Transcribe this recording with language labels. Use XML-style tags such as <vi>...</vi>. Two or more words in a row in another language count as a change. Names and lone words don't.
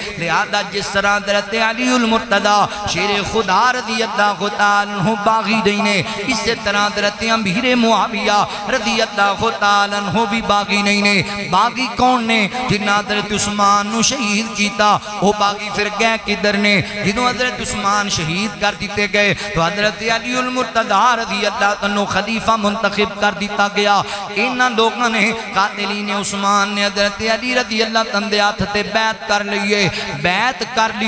<ur>لہذا جس طرح حضرت علی المرتضی شیر خدا</ur> <ar>رضی اللہ تعالیٰ عنہ</ar> <ur>باغی نہیں نے، اسی طرح حضرت امیر معاویہ</ur> <ar>رضی اللہ تعالیٰ عنہ</ar> <ur>بھی باغی نہیں نے۔</ur> <pa>باغی کون نے؟ جنہاں حضرت عثمان نو شہید کیتا، وہ باغی پھر گئے کدھر نے؟</pa> <ur>جنہوں حضرت عثمان شہید کر دیتے گئے تو حضرت علی المرتضی</ur> <ar>رضی اللہ عنہ</ar> <ur>خلیفہ منتخب کر دیتا گیا۔</ur> <pa>انہاں لوگوں نے قاتلین عثمان نے حضرت حضرت علی</pa> <ar>رضی اللہ عنہ</ar> <pa>دے ہاتھ تے بیعت کر لئیے بیعت کر لی</pa>